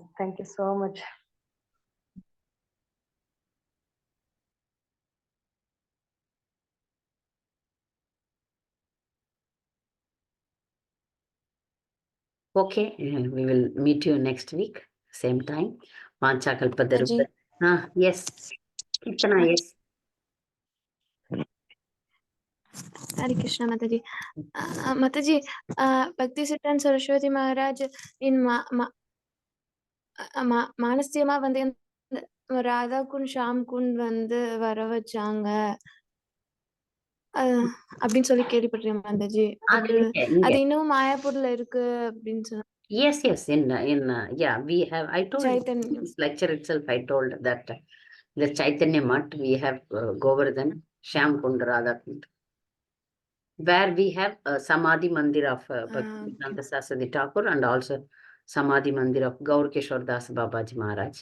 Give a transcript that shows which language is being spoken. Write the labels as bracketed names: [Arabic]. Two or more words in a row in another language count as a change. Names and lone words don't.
[English] Thank you so much. Okay, we will meet you next week, same time. Vancha Kalpatarupta. Yes. Kitana, yes. Hare Krishna, Mataji. [Tamil] Mataji, Bhakti Siddhanta Saraswati Maharaj in Manasyama வந்து ராதா குண்ட் ஷாம் குண்ட் வந்து வர வச்சாங்க அப்படின்னு சொல்லி கேள்விப்பட்டிருக்கேன் மாதாஜி. அது இன்னும் மாயாப்பூர்ல இருக்கு அப்படின்னு சொன்னாங்க. [English] Yes, yeah, we have, I told Chaitanya. This lecture itself, I told that the Chaitanya Mat, we have Govardhan, Shyam Kund, Radha Kund, where we have Samadhi Mandir of Bhakti Siddhanta Saraswati Thakkur, and also Samadhi Mandir of Gaur Kishore Das Babaji Maharaj.